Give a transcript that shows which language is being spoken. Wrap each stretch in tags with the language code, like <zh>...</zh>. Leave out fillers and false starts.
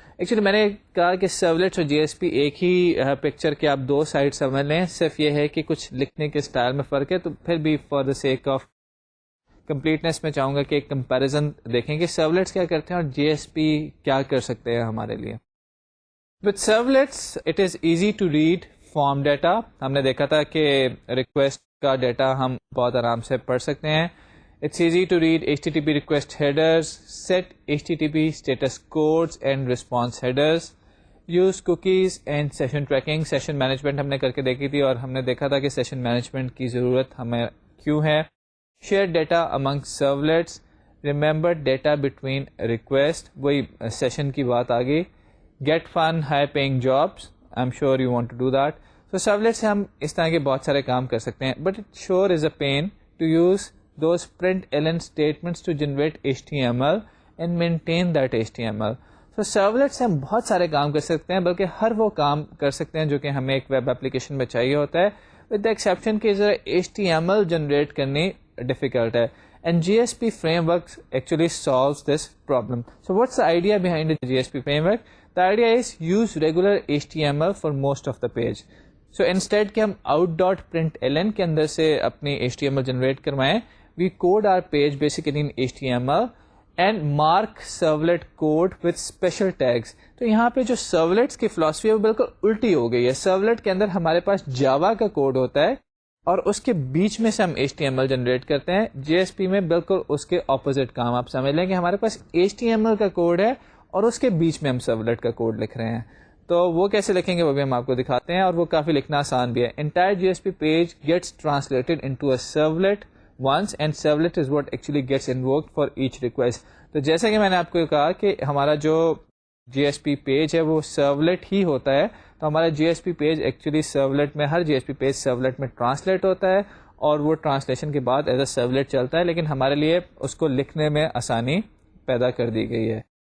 <ur>Actually میں نے کہا کہ servlets اور JSP ایک ہی پکچر کے آپ دو سائڈ سمجھ لیں, صرف یہ ہے کہ کچھ لکھنے کے سٹائل میں فرق ہے, تو پھر بھی for the sake of completeness میں چاہوں گا کہ ایک کمپیریزن دیکھیں کہ servlets کیا کرتے ہیں اور JSP کیا کر سکتے ہیں ہمارے لیے.</ur> <en>With servlets it is easy to read form data.</en> <ur>ہم نے دیکھا تھا کہ ریکویسٹ کا ڈیٹا ہم بہت آرام سے پڑھ سکتے ہیں.</ur> <en>It's easy to read HTTP request headers, set HTTP status codes and response headers, use cookies and session tracking.</en> <ur>Session management ہم نے کر کے دیکھی تھی, اور ہم نے دیکھا تھا کہ session management کی ضرورت ہمیں کیوں ہے.</ur> <en>Share data among servlets, remember data between request,</en> <ur>وہی session کی بات آ گئی.</ur> <en>Get fun high paying jobs, I'm sure you want to do that. So servlets</en> <ur>سے ہم اس طرح کے بہت سارے کام کر سکتے ہیں,</ur> <en>but it sure is a pain to use those println statements to generate HTML and maintain that HTML.</en> <ur>So servlets سے ہم بہت سارے کام کر سکتے ہیں, بلکہ ہر وہ کام کر سکتے ہیں جو کہ ہمیں ایک ویب اپلیکیشن میں چاہیے ہوتا ہے,</ur> <en>with the exception</en> <ur>کہ ذرا HTML جنریٹ کرنی ڈیفیکلٹ ہے.</ur> <en>And JSP framework actually solves this problem. So what's the idea behind the JSP framework? The idea is use regular HTML for most of the page. So instead</en> <ur>کہ ہم out.println کے اندر سے اپنی HTML generate کروائیں,</ur> <en>we code our page basically in HTML and mark servlet code with special tags.</en> <ur>تو یہاں پہ جو servlets کی فلاسفی ہے وہ بالکل الٹی ہو گئی ہے. servlet کے اندر ہمارے پاس جاوا کا کوڈ ہوتا ہے, اور اس کے بیچ میں سے ہم HTML جنریٹ کرتے ہیں. JSP میں بالکل اس کے اپوزٹ کام آپ سمجھ لیں کہ ہمارے پاس HTML کا کوڈ ہے, اور اس کے بیچ میں ہم servlet کا کوڈ لکھ رہے ہیں. تو وہ کیسے لکھیں گے وہ بھی ہم آپ کو دکھاتے ہیں, اور وہ کافی لکھنا آسان بھی ہے.</ur> <en>Entire JSP page gets translated into a servlet once, and servlet is what actually gets invoked for each request.</en> <ur>تو جیسا کہ میں نے آپ کو کہا کہ ہمارا جو JSP پیج ہے وہ servlet ہی ہوتا ہے, تو ہمارا JSP پیج ایکچولی servlet میں, ہر JSP پیج servlet میں ٹرانسلیٹ ہوتا ہے, اور وہ ٹرانسلیشن کے بعد ایز اے servlet چلتا ہے, لیکن ہمارے لیے اس کو لکھنے میں آسانی پیدا کر دی گئی ہے.</ur>